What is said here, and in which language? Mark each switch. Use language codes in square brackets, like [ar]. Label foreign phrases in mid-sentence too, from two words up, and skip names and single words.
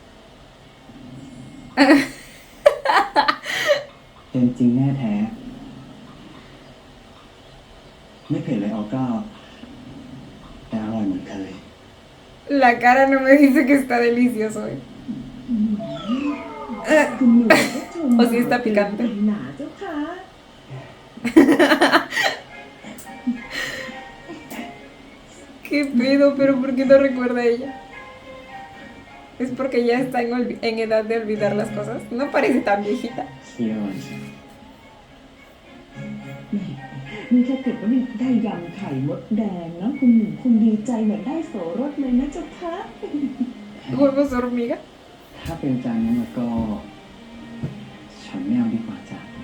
[th] เป็นจริงแน่แท้ ไม่เผ็ดเลยออก้าแต่อร่อยเหมือนเคย [es] La cara no me dice que está delicioso. [th] คุณหนูก็ชม [es] O si está picante. [th] หนาเจ้าค่ะ [es] ¿Qué pedo? ¿Pero por qué no recuerda a ella? ¿Es porque ya está en edad de olvidar las cosas? No parece tan viejita. [th] เที่ยว นี่ถ้าเกิดว่าได้ยำไข่มดแดงนะคุณหนูคงดีใจเหมือนได้โสรสเลยนะเจ้าค่ะ [es] Huevos hormiga. [th] ถ้าเป็นจานนั้นแล้วก็ ฉันไม่เอาดีกว่าจ้ะ